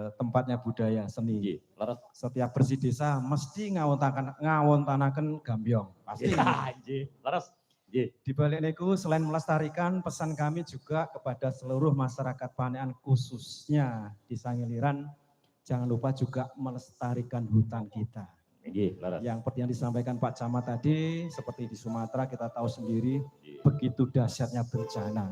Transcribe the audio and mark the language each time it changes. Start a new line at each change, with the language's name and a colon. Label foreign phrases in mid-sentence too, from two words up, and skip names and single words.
Indonesian: tempatnya budaya seni.
Javanese: Nggih, leres.
Indonesian: Setiap bersih desa
Javanese: mesti ngawontanaken gambyong.
Indonesian: Pasti.
Javanese: Nggih, leres.
Indonesian: Di balik niku selain melestarikan, pesan kami juga kepada seluruh masyarakat Panean khususnya di Sangiliran, jangan lupa juga melestarikan hutan kita. Yang seperti yang disampaikan Pak Camat tadi, seperti di Sumatera kita tahu sendiri begitu dahsyatnya bencana.